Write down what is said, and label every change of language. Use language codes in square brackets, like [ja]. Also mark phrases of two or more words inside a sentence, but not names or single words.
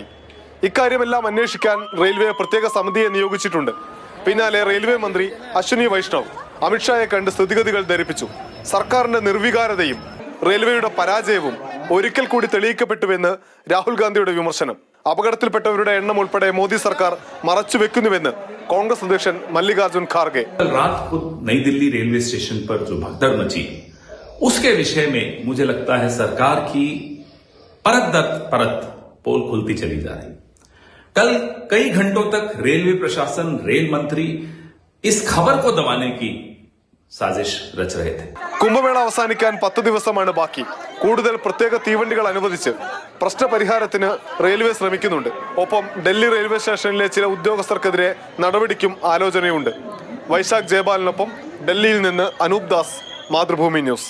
[ml] ഇക്കാര്യമെല്ലാം അന്വേഷിക്കാൻ റെയിൽവേ പ്രത്യേക സമിതിയെ നിയോഗിച്ചിട്ടുണ്ട്. പിന്നാലെ റെയിൽവേ മന്ത്രി അശ്വിനി വൈഷ്ണവ് അമിത്ഷായെ കണ്ട് സ്ഥിതിഗതികൾ ധരിപ്പിച്ചു. സർക്കാരിന്റെ നിർവികാരതയും റെയിൽവേയുടെ പരാജയവും ഒരിക്കൽ കൂടി തെളിയിക്കപ്പെട്ടുവെന്ന് രാഹുൽ ഗാന്ധിയുടെ വിമർശനം. അപകടത്തിൽപ്പെട്ടവരുടെ എണ്ണം ഉൾപ്പെടെ മോദി സർക്കാർ മറച്ചുവെക്കുന്നുവെന്ന് [hi] कांग्रेस अध्यक्ष मल्लिकार्जुन खड़गे। रात को नई दिल्ली रेलवे स्टेशन पर जो भगदड़ मची उसके विषय में मुझे लगता है सरकार की परत दर परत पोल खुलती चली जा रही। कल कई घंटों तक रेलवे प्रशासन, रेल मंत्री इस खबर को दबाने की साजिश रच रहे थे. [ml] കുംഭമേള അവസാനിക്കാൻ 10 ദിവസമാണ് ബാക്കി. കൂടുതൽ പ്രത്യേക തീവണ്ടികൾ അനുവദിച്ച് പ്രശ്നപരിഹാരത്തിന് റെയിൽവേ ശ്രമിക്കുന്നുണ്ട്. ഒപ്പം ഡൽഹി റെയിൽവേ സ്റ്റേഷനിലെ ചില ഉദ്യോഗസ്ഥർക്കെതിരെ നടപടിക്കും ആലോചനയുണ്ട്. വൈശാഖ് ജയപാലിനൊപ്പം ഡൽഹിയിൽ നിന്ന് അനൂപ് ദാസ്, മാതൃഭൂമി ന്യൂസ്.